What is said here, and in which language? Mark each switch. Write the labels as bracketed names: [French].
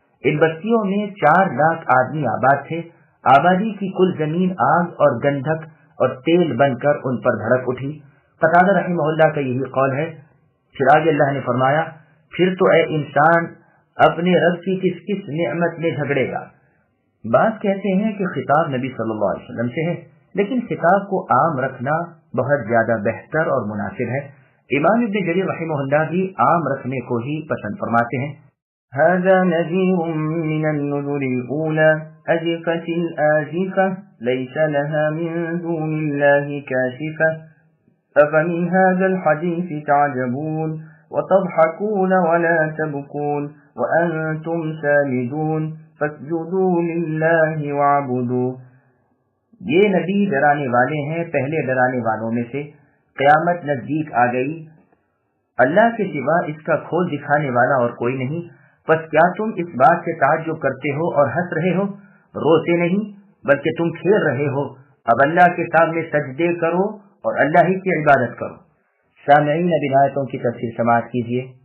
[Urdu] ان بستیوں میں 4 لاکھ آدمی آباد تھے۔ آبادی کی کل زمین آگ اور گندھک اور تیل بن کر ان پر بھڑک اٹھی۔ قتادہ رحمہ اللہ کا یہی قول ہے۔ پھر آگے اللہ نے فرمایا، پھر تو اے انسان اپنے رب کی کس کس نعمت میں جھگڑے گا۔ بعض کہتے ہیں کہ خطاب نبی صلی اللہ علیہ وسلم سے ہے، لیکن خطاب کو عام رکھنا بہت زیادہ بہتر اور مناسب ہے۔ امام ابن جریر رحمہ اللہ بھی عام رکھنے کو ہی پسند فرماتے ہیں۔ [Arabic] هذا نذير من النذر الأولى أزفت الآزفة ليس لها من دون الله كاشفة أفمن هذا الحديث تعجبون وتضحكون ولا تبكون وأنتم سامدون فاسجدوا لله واعبدوا۔ [Urdu] یہ نبی ڈرانے والے ہیں پہلے ڈرانے والوں میں سے، قیامت نزدیک آ گئی، اللہ کے سوا اس کا کھول دکھانے والا اور کوئی نہیں، پس کیا تم اس بات سے تعجب کرتے ہو اور ہنس رہے ہو؟ روتے نہیں بلکہ تم کھیل رہے ہو۔ اب اللہ کے سامنے سجدے کرو اور اللہ ہی کی عبادت کرو۔ سامعین اب ان آیتوں کی تفسیر سماعت کیجیے۔